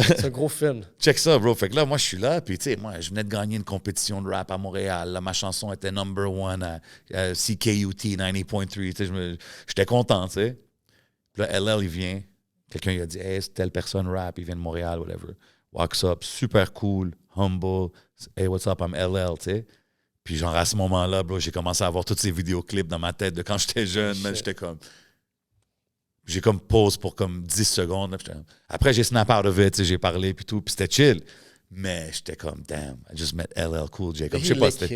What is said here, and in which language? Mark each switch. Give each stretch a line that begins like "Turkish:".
French: que c'est un gros film.
English: check ça, bro.
French: Fait que là, moi, je suis là. Puis, tu sais, moi, je venais de gagner une compétition de rap à Montréal. Là, ma chanson était
English: number one
French: à CKUT 90.3. Tu sais, j'étais content, tu sais. Puis là, LL, il vient. Quelqu'un, il a dit, hey, c'est telle personne rap, il vient de Montréal, whatever.
English: Walks up, super cool, humble. Hey, what's up, I'm LL,
French: tu sais. Puis, genre, à ce moment-là, bro, j'ai commencé à avoir tous ces vidéoclips dans ma tête de quand j'étais jeune. Man, j'étais comme. J'ai comme pause pour comme 10 secondes. Là, après, j'ai
English: snap out of it,
French: tu sais, j'ai parlé, puis tout, puis c'était chill. Mais j'étais comme,
English: damn, I just met LL Cool J.
French: Comme,
English: He
French: je sais pas,
English: licked
French: c'était.